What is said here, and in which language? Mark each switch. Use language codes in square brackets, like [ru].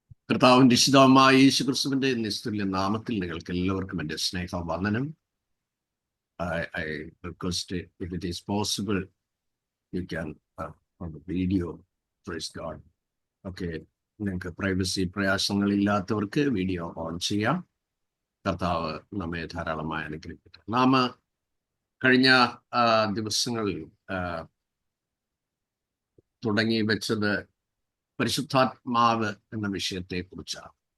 [ml] കർത്താവിൻ രക്ഷിതാവുമായ യേശുക്രിസ്തുവിന്റെ നിസ്തുല്യ നാമത്തിൽ നിങ്ങൾക്ക് എല്ലാവർക്കും എൻ്റെ സ്നേഹവന്ദനം. [en] I request if it is possible, you can on the video, praise God. [ml] Okay, നിങ്ങൾക്ക് പ്രൈവസി പ്രയാസങ്ങളില്ലാത്തവർക്ക് വീഡിയോ ഓൺ ചെയ്യാം. കർത്താവ് നമ്മെ ധാരാളമായി അനുഗ്രഹിക്കട്ടെ. നാം കഴിഞ്ഞ ദിവസങ്ങളിൽ തുടങ്ങി വെച്ചത് പരിശുദ്ധാത്മാവ് എന്ന വിഷയത്തെ കുറിച്ചാണ്.